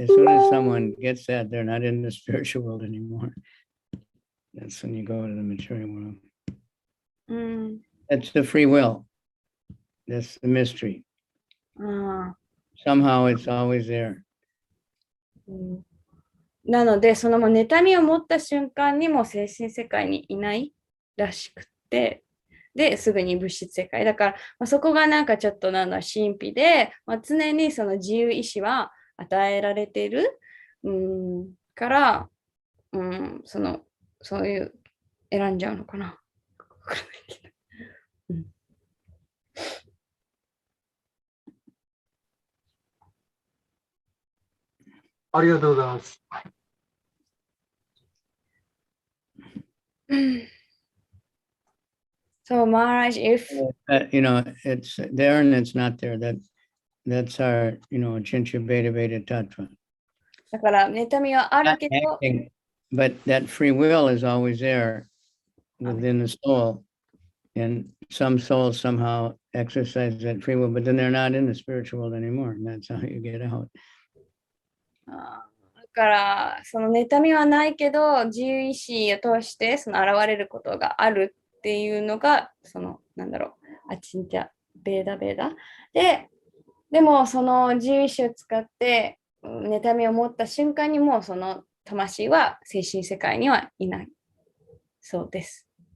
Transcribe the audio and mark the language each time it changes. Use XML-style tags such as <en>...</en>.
<en>As soon as someone gets that, they're not in the spiritual world anymore. That's when you go to the material world. That's the free will. That's the mystery. Somehow it's always there.</en> <ja>なので、その妬みを持った瞬間にも精神世界にいないらしくて、で、すぐに物質世界。だから、そこがなんかちょっと神秘で、常にその自由意志は与えられている、から、そういう選んじゃうのかな。ありがとうございます。</ja> <en>So Maharaj, if it's there and it's not there. That's our, Chincha Beta Beta Tattva.</en> <ja>だから妬みはあるけど、</ja> <en>But that free will is always there within the soul. And some souls somehow exercise that free will, but then they're not in the spiritual world anymore. And that's how you get out.</en> <ja>だからその妬みはないけど自由意志を通して現れることがあるっていうのがアチンチャベーダベーダでもその自由意志を使って妬みを持った瞬間にもうその魂は精神世界にはいないそうです。</ja>